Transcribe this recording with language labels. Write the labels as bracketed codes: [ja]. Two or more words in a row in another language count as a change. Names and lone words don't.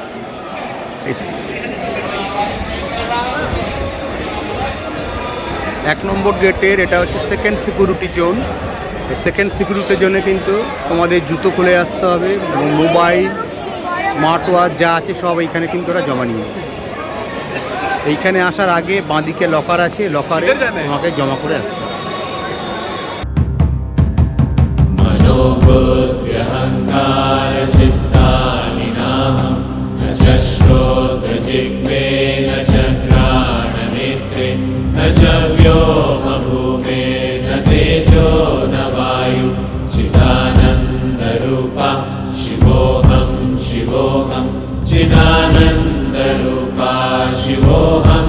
[bn] 1 নম্বর গেটের এটা হচ্ছে [en] second security zone. second security zoneে [bn] কিন্তু তোমাদের জুতো খুলে আসতে হবে এবং মোবাইল, [en] smart watch [bn] যা আছে সব এইখানে কিন্তু ওরা জমা নিয়ে। এইখানে আসার আগে বাঁদিকে লকার আছে, লকারে তোমাকে জমা করে আসতে হবে। [sa] मनोबुद्ध्यहङ्कार चित्तानि नाहं न च श्रोत्रजिह्वे न च घ्राणनेत्रे न च व्योमभूमे न तेजो न वायु चिदानन्दरूपा शिवोऽहं शिवोऽहं चिदानन्दरूपा शिवोऽहं